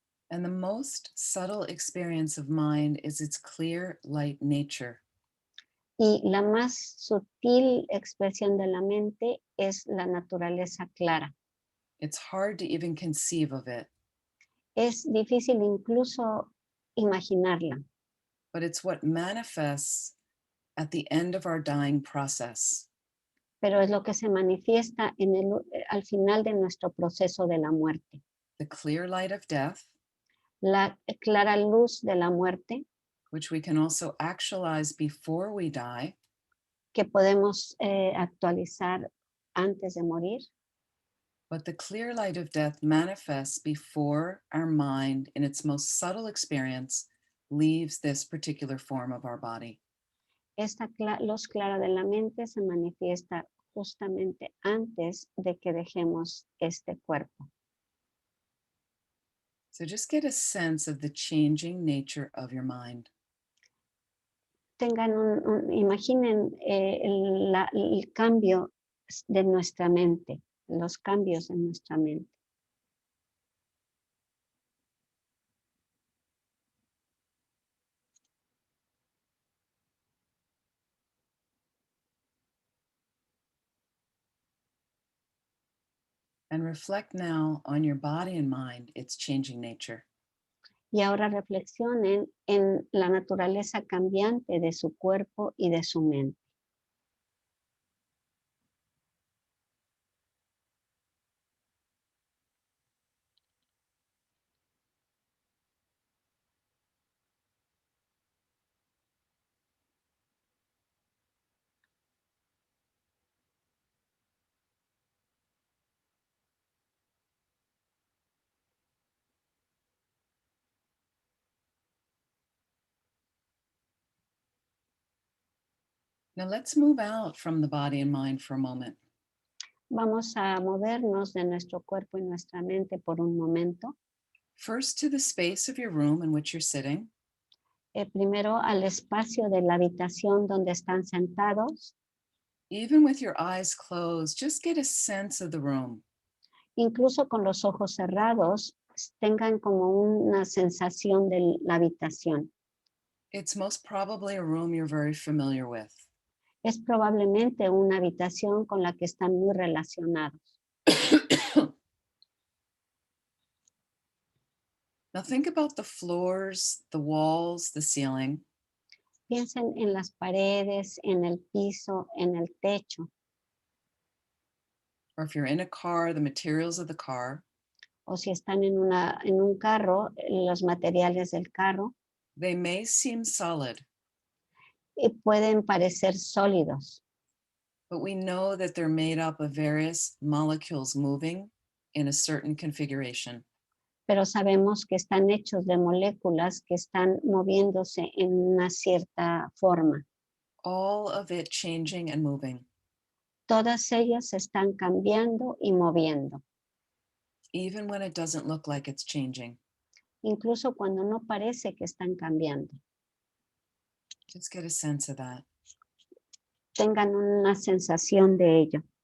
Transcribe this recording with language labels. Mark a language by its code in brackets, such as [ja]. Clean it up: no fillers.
[en] And the most subtle experience of mind is its clear light nature. [es] Y la más sutil expresión de la mente es la naturaleza clara. [en] It's hard to even conceive of it, [es] Es difícil incluso imaginarla, [en] but it's what manifests at the end of our dying process. [es] pero es lo que se manifiesta al final de nuestro proceso de la muerte. [en] The clear light of death, [es] La clara luz de la muerte [en] which we can also actualize before we die, [es] que podemos actualizar antes de morir, [en] but the clear light of death manifests before our mind in its most subtle experience leaves this particular form of our body. [es] esta luz clara de la mente se manifiesta justamente antes de que dejemos este cuerpo. [en] So just get a sense of the changing nature of your mind. [es] Imaginen el cambio de nuestra mente, los cambios en nuestra mente. [en] And reflect now on your body and mind, its changing nature. [es] Y ahora reflexionen en la naturaleza cambiante de su cuerpo y de su mente. [en] Now let's move out from the body and mind for a moment. [es] Vamos a movernos de nuestro cuerpo y nuestra mente por un momento. [en] First to the space of your room in which you're sitting. [es] Primero al espacio de la habitación donde están sentados. [en] Even with your eyes closed, just get a sense of the room. [es] Incluso con los ojos cerrados, tengan como una sensación de la habitación. [en] It's most probably a room you're very familiar with. [es] Es probablemente una habitación con la que están muy relacionados. [en] Now think about the floors, the walls, the ceiling. [es] Piensen en las paredes, en el piso, en el techo. [en] Or if you're in a car, the materials of the car. [es] O si están en un carro, los materiales del carro [en] They may seem solid, [es] pueden parecer sólidos, [en] but we know that they're made up of various molecules moving in a certain configuration. [es] pero sabemos que están hechos de moléculas que están moviéndose en una cierta forma. [en] All of it changing and moving, [es] Todas ellas se están cambiando y moviendo, [en] even when it doesn't look like it's changing. [es] incluso cuando no parece que están cambiando. [en] Just get a sense of that. [es] Tengan una sensación de ello.